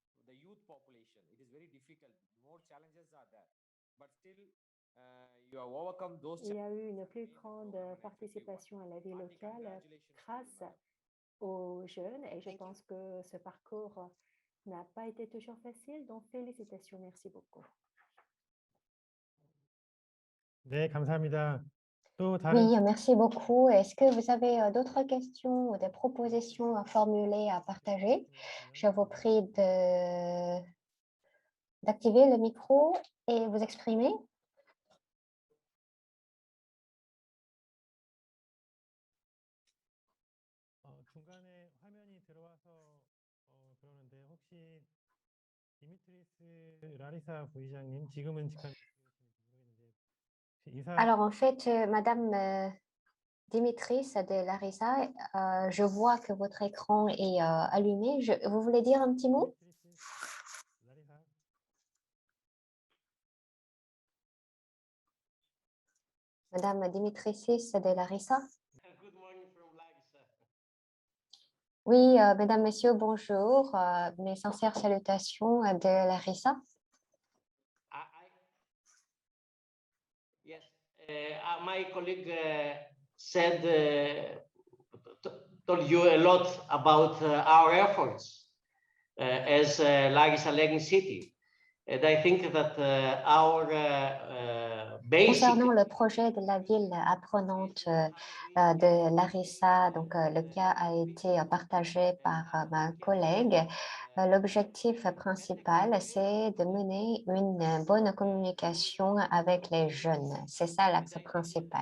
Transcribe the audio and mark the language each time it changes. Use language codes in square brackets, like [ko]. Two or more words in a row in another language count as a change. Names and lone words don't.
[fr] Il y a eu une plus grande participation à la vie locale grâce aux jeunes et je pense que ce parcours n'a pas été toujours facile, donc félicitations, merci beaucoup. [ko] 네, 감사합니다. 또 [fr] Oui, merci beaucoup. Est-ce que vous avez d'autres questions ou des propositions à formuler, à partager? Je vous prie d'activer le micro et vous exprimer. [ko] 중간에 화면이 들어와서 그러는데 혹시 디미트리스 라리사 부의장님 지금은 직함이 모르겠는데 인사. [fr] Alors en fait, Madame Dimitris de Larissa, je vois que votre écran est allumé. Vous voulez dire un petit mot? Madame Dimitris de Larissa. Oui, mesdames, messieurs, bonjour. Mes sincères salutations de Larissa. [en] Yes, my colleague said, told you a lot about our efforts as Larissa Learning City. And I think that our basic... [fr] Concernant le projet de la ville apprenante de Larissa, donc le cas a été partagé par ma collègue. L'objectif principal, c'est de mener une bonne communication avec les jeunes. C'est ça l'axe principal.